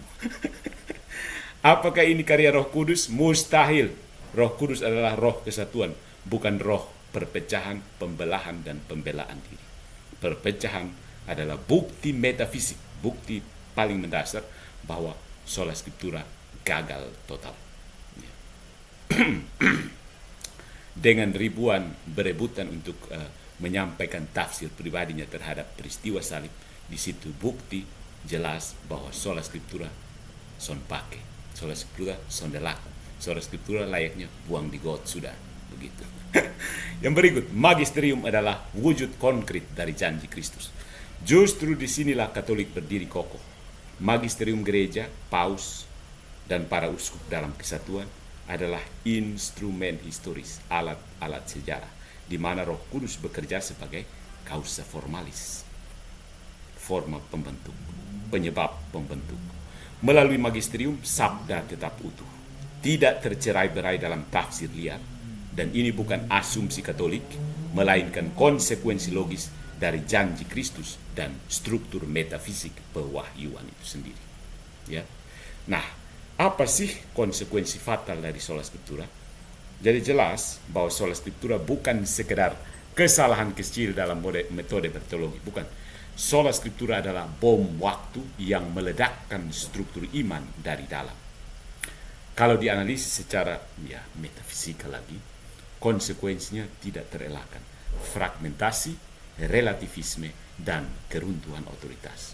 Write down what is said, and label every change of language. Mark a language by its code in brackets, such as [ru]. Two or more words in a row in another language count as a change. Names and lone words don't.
[id] Apakah ini karya Roh Kudus? Mustahil. Roh Kudus adalah roh kesatuan, bukan roh perpecahan, pembelahan, dan pembelaan diri. Perpecahan adalah bukti metafisik, bukti paling mendasar bahwa [la] sola scriptura [id] gagal total. Dengan ribuan berebutan untuk menyampaikan tafsir pribadinya terhadap peristiwa salib, di situ bukti jelas bahwa [la] sola scriptura [id] son pake, [la] sola scriptura [id] son delaku, [la] sola scriptura [id] layaknya buang di got sudah begitu. Yang berikut, magisterium adalah wujud konkret dari janji Kristus. Justru disinilah Katolik berdiri kokoh. Magisterium gereja, paus, dan para uskup dalam kesatuan adalah instrumen historis, alat-alat sejarah, di mana Roh Kudus bekerja sebagai [la] causa formalis, [id] forma pembentuk, penyebab pembentuk. Melalui magisterium, sabda tetap utuh, tidak tercerai-berai dalam tafsir liar, dan ini bukan asumsi Katolik, melainkan konsekuensi logis dari janji Kristus dan struktur metafisik pewahyuan itu sendiri. Ya. Nah, apa sih konsekuensi fatal dari [la] sola scriptura? [id] Jadi jelas bahwa [la] sola scriptura [id] bukan sekedar kesalahan kecil dalam metode berteologi, bukan. [la] Sola scriptura [id] adalah bom waktu yang meledakkan struktur iman dari dalam. Kalau dianalisis secara metafisika lagi, konsekuensinya tidak terelakkan. Fragmentasi, relativisme, dan keruntuhan otoritas.